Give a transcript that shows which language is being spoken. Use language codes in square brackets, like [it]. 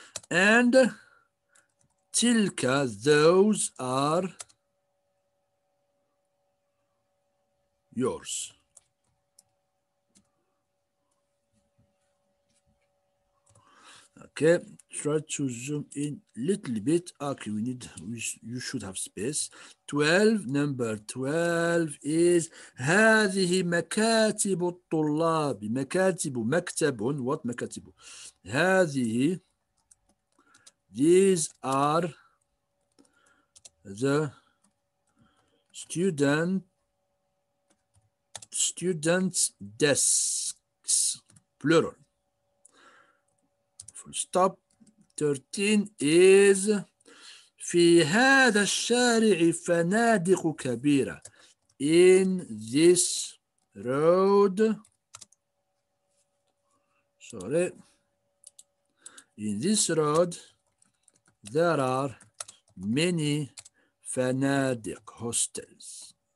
[en] And تلك, those are yours. Okay, try to zoom in a little bit. Okay, you should have space. 12, number 12 is [ar] هذه مكاتب الطلاب. مكتب. What مكاتب? [en] هذه, these are the students' desks, plural. Full stop. [ar] 13 is في هذا الشارع فنادق كبيرة. [en] In this road, in this road there are many فنادق, hostels.